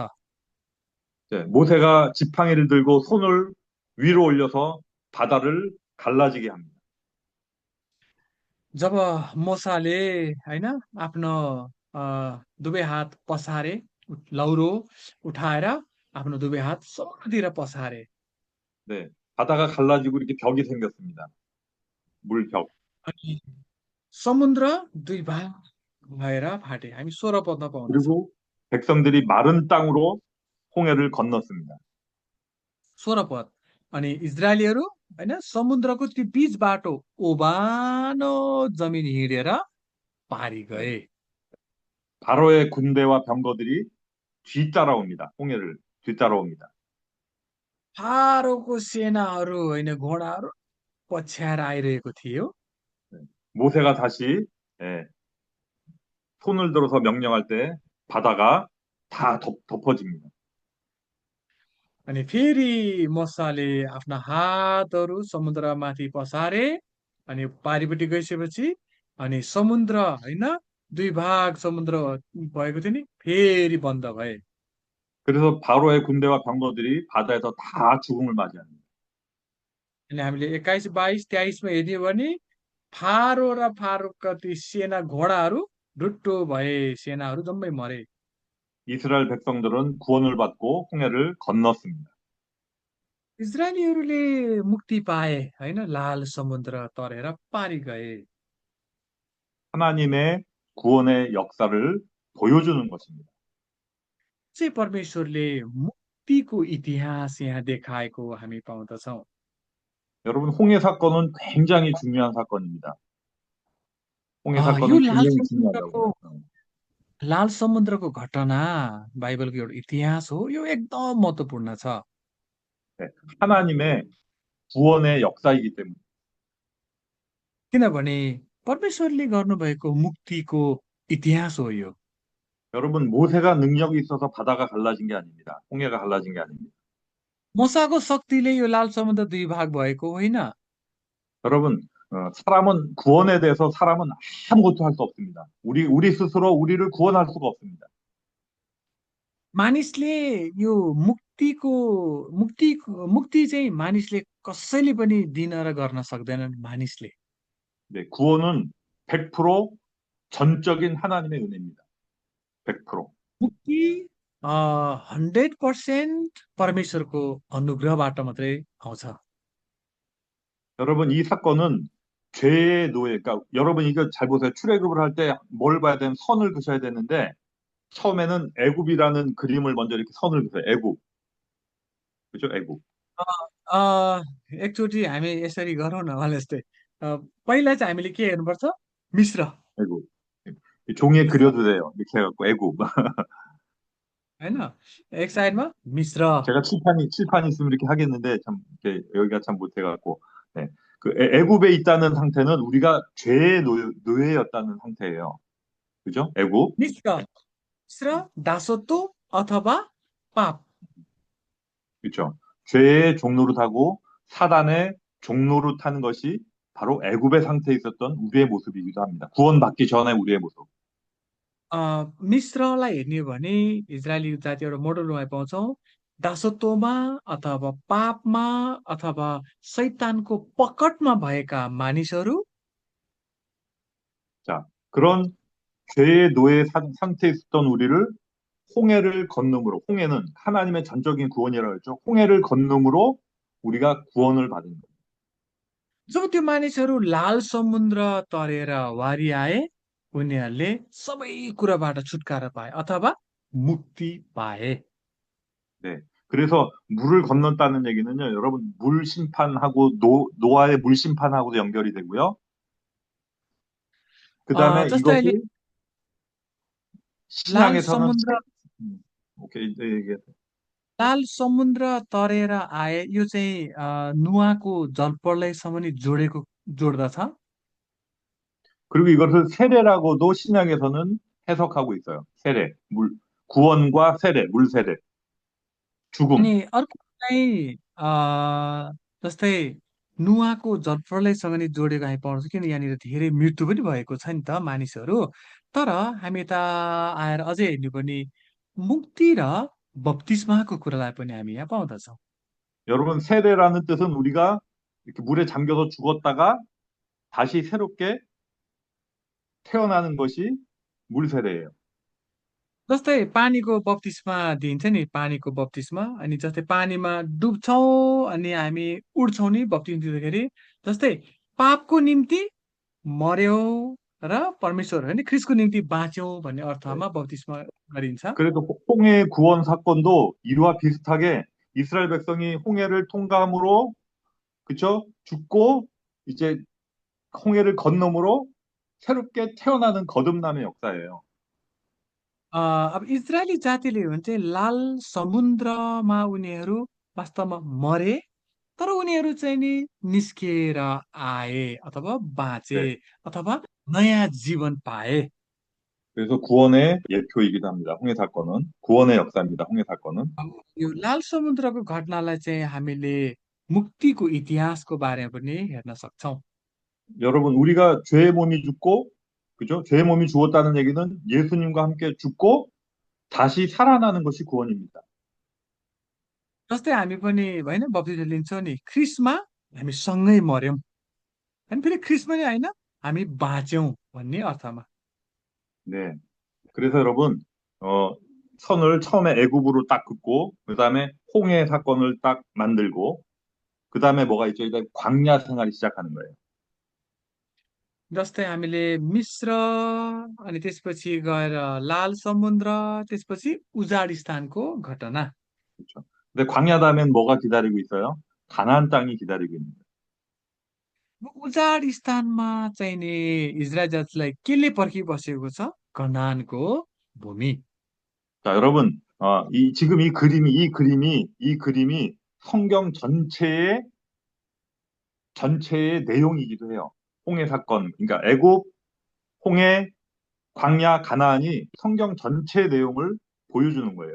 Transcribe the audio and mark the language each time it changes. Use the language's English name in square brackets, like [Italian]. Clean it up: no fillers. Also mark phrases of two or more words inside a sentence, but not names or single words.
[Korean] 네, 모세가 지팡이를 들고 손을 위로 올려서 바다를 갈라지게 합니다. [Nepali] जब मोसाले होइन आफ्नो अ, दुवै हात पसारे, लौरो उठाएर आफ्नो दुवै हात समुद्रतिर पसारे। [Korean] 네, 바다가 갈라지고 이렇게 벽이 생겼습니다. 물벽. [Nepali] अनि समुद्र दुई भाग भएर फाटे। हामी 16 पदमा पाउँदछौँ। [Korean] 그리고 백성들이 마른 땅으로 홍해를 건넜습니다. [Nepali] 16 पद, अनि इजरायलीहरू होइन समुद्रको त्यो बीच बाटो ओबानो जमिन हिँडेर पारी [Korean] 네, [Nepali] गए। [Korean] 바로의 군대와 병거들이 뒤따라옵니다. 홍해를 뒤따라옵니다. [Nepali] फारोको सेनाहरू होइन, घोडाहरू पछ्याएर आइरहेको थियो। [Korean] 네, 모세가 다시 예, 손을 들어서 명령할 때 바다가 다 덮어집니다. [Nepali] अनि फेरि मोसाले आफ्ना हातहरू समुद्रमाथि पसारे, अनि पारिपट्टि गइसकेपछि अनि समुद्र होइन दुई भाग समुद्र भएको थियो नि, फेरि बन्द भए। [Korean] 그래서 바로의 군대와 병거들이 바다에서 다 죽음을 맞이합니다. [Nepali] अनि हामीले 21, 22, 23मा हेर्ने हो भने फारो र फारोका ती सेना घोडाहरू ढुट्टो भए, सेनाहरू जम्मै मरे। [Korean] 이스라엘 백성들은 구원을 받고 홍해를 건넜습니다. [Nepali] इजरायलीहरूले मुक्ति पाए होइन, लाल समुद्र तरेर पारी गए। [Korean] 하나님의 구원의 역사를 보여주는 것입니다. [Nepali] चाहिँ परमेश्वरले मुक्तिको इतिहास यहाँ देखाएको हामी पाउँदछौँ। [Korean] 여러분, 홍해 사건은 굉장히 중요한 사건입니다. 홍해 [Nepali] यो [Korean] 사건은 굉장히 중요하다고요. [Nepali] लाल समुद्रको घटना बाइबलको एउटा इतिहास हो, यो एकदम महत्त्वपूर्ण छ। [Korean] 네, 하나님의 구원의 역사이기 때문에. [Nepali] किनभने परमेश्वरले गर्नुभएको मुक्तिको इतिहास हो यो। [Korean] 여러분, 모세가 능력이 있어서 바다가 갈라진 게 아닙니다. 홍해가 갈라진 게 아닙니다. [Nepali] मूसाको शक्तिले यो लाल समुद्र दुई भाग भएको होइन। [Korean] 여러분, 사람은 구원에 대해서 사람은 아무것도 할 수 없습니다. 우리 스스로 우리를 구원할 수가 없습니다. [Nepali] मानिसले यो मुक्तिको मुक्ति चाहिँ मानिसले कसैले पनि दिन र गर्न सक्दैनन् मानिसले। [Korean] 네, 구원은 100% 전적인 하나님의 은혜입니다. 100%. [Nepali] मुक्ति 100% परमेश्वरको अनुग्रहबाट मात्रै आउँछ। [Korean] 여러분, 이 사건은 죄의 노예, 그러니까 여러분 이거 잘 보세요. 출애굽을 할 때 뭘 봐야 되는 선을 그셔야 되는데 처음에는 애굽이라는 그림을 먼저 이렇게 선을 그세요. 애굽. 그죠? 애굽. [Nepali] अ, एकचोटि हामी यसरी गरौँ न भने जस्तै, पहिला चाहिँ हामीले के हेर्नुपर्छ? मिश्र [Korean] 애굽. 이 종이에 [Nepali] मिश्र [Korean] 그려도 돼요. 이렇게 해갖고 애굽. [Nepali] होइन, एक साइडमा मिश्र। [Korean] 제가 칠판이 있으면 이렇게 하겠는데 참 이렇게 여기가 참 못해갖고. 네. 그 애굽에 있다는 상태는 우리가 죄의 노예였다는 상태예요. 그죠? 애굽. [Nepali] मिश्र मिश्र दासत्व अथवा पाप। [Korean] 그렇죠. 죄의 종노릇하고 사단의 종노릇하는 것이 바로 애굽의 상태에 있었던 우리의 모습이기도 합니다. 구원받기 전에 우리의 모습. [Nepali] मिश्रलाई हेर्ने हो भने इजरायली जाति एउटा मोडलमा पाउँछौँ, दासत्वमा अथवा पापमा अथवा शैतानको पकडमा भएका मानिसहरू। [Korean] 자, 그런 죄의 노예 상태에 있었던 우리를 홍해를 건너므로, 홍해는 하나님의 전적인 구원이라고 했죠. 홍해를 건너므로 우리가 구원을 받은 거예요. [Nepali] जब त्यो मानिसहरू लाल समुद्र तरेर वारी आए, उनीहरूले सबै कुराबाट छुटकारा पाए अथवा मुक्ति पाए। [Korean] 네. 그래서 물을 건넜다는 얘기는요, 여러분, 물 심판하고 노아의 물 심판하고도 연결이 되고요. 그 다음에 [Nepali] जस्तै अहिले [Korean] 이것이 [Nepali] लाल [Korean] 신약에서는 [Nepali] समुद्र [Korean] 오케이, 이제 얘기해. [Nepali] लाल समुद्र तरेर आए, यो चाहिँ नुवाको जलप्रलयसँग नि जोड्दछ। [Korean] 그리고 이것을 세례라고도 신약에서는 해석하고 있어요. 세례, 구원과 세례, 물 세례, [Nepali] अनि [Korean] 죽음. [Nepali] अर्को चाहिँ जस्तै नुवाको जलप्रलयसँग नि जोडेको हामी पाउँछौँ, किन यहाँनिर धेरै मृत्यु पनि भएको छ नि त मानिसहरू। तर हामी त आएर अझै हेर्नु पनि मुक्ति र बप्तिस्माको कुरालाई पनि हामी यहाँ पाउँदछौँ। [Korean] 여러분, 세례라는 뜻은 우리가 이렇게 물에 잠겨서 죽었다가 다시 새롭게 태어나는 것이 물 세례예요. [Nepali] जस्तै पानीको बप्तिस्मा दिन्छ नि, पानीको बप्तिस्मा। अनि जस्तै पानीमा डुब्छौँ अनि हामी उड्छौँ नि बप्तिस्मा दिँदाखेरि, जस्तै पापको निम्ति मर्यौँ र परमेश्वर होइन ख्रिस्टको निम्ति बाँच्यौँ भन्ने [Korean] 네. [Nepali] अर्थमा बप्तिस्मा गरिन्छ। [Korean] 그래도 홍해 구원 사건도 이와 비슷하게 이스라엘 백성이 홍해를 통과함으로, 그쵸? 죽고 이제 홍해를 건너므로 새롭게 태어나는 거듭남의 역사예요. [Nepali] अब इजरायली जातिले हो भने चाहिँ लाल समुद्रमा उनीहरू वास्तवमा मरे, तर उनीहरू चाहिँ नि निस्किएर आए अथवा बाँचे [Korean] 네. [Nepali] अथवा नयाँ जीवन पाए। [Korean] 그래서 구원의 예표이기도 합니다. 홍해 사건은 구원의 역사입니다. 홍해 사건은. [Nepali] यो लाल समुद्रको घटनालाई चाहिँ हामीले मुक्तिको इतिहासको बारेमा पनि हेर्न सक्छौँ। [Korean] 여러분, 우리가 죄의 몸이 죽고, 그죠? 죄의 몸이 죽었다는 얘기는 예수님과 함께 죽고 다시 살아나는 것이 구원입니다. [Nepali] जस्तै हामी पनि होइन बप्तिस्मा लिन्छौँ नि, ख्रिस्टमा हामी सँगै मर्यौँ, अनि फेरि ख्रिस्टमा नि होइन हामी बाँच्यौँ भन्ने अर्थमा। [Korean] 네. 그래서 여러분, 선을 처음에 애굽으로 딱 긋고, 그 다음에 홍해 사건을 딱 만들고, 그 다음에 뭐가 있죠? 이제 광야 생활이 시작하는 거예요. [Nepali] जस्तै हामीले मिस्र अनि त्यसपछि गएर लाल समुद्र त्यसपछि उजाड स्थानको घटना। [Korean] 그렇죠. 근데 광야 다음엔 뭐가 기다리고 있어요? 가나안 땅이 기다리고 있는 거예요. [Nepali] उजाड स्थानमा चाहिँ नि इजरायल जातिलाई केले पर्खिबसेको छ? कनानको भूमि। [Korean] 자, 여러분, 지금 이 그림이 성경 전체의 내용이기도 해요. 홍해 사건, 그러니까 애굽, 홍해, 광야, 가나안이 성경 전체의 내용을 보여주는 거예요.